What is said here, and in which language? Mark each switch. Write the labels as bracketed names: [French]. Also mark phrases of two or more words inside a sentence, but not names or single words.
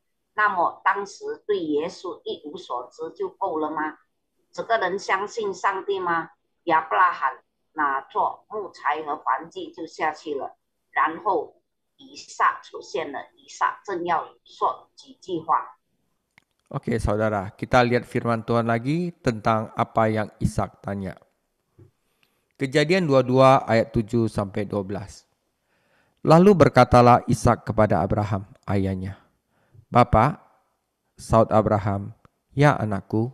[Chinese] 那么当时对耶稣一无所知就够了吗？这个人相信上帝吗？亚伯拉罕拿着木材和燔祭就下去了，然后以撒出现了，以撒正要说几句话。 [Indonesian] Oke, saudara, kita lihat firman Tuhan lagi tentang apa yang Ishak tanya. Kejadian 22 ayat 7 sampai 12. Lalu berkatalah Ishak kepada Abraham, ayahnya, "Bapa," saud Abraham, "Ya anakku."